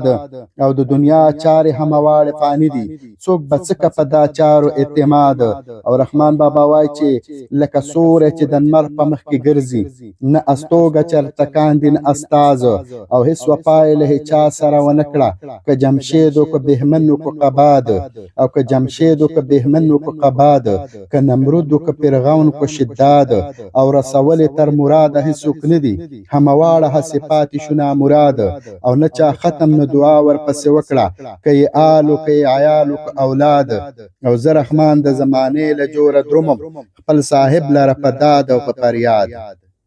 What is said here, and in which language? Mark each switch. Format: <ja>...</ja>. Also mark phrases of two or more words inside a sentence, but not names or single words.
<ps>او د دنیا چارې همواړې فاني دي، څوک به څه که په دا چارو اعتماد. او رحمان بابا وایي چې لکه سوری چې د نمر په مخ کې ګرځي، نه استوګه چرته کاندي نه استاز. او هیڅ وفا یې له هیچا سره ونه کړه، که جمشید و که بهمن و که قباد. او که جمشید و که بهمن و که قباد، که نمرود و که فرعون و که شداد. او رسولې تر مراده هیڅوک نه دي، همواړه هسې پاتې شو نامراد. او نه چا ختم نه دعا ورپسې وکړه، که یې آل و که یې عیال و که اولاد. او زه رحمان د زمانې له جوره درومم، خپل صاحب لره په داد او په فریاد.</ps>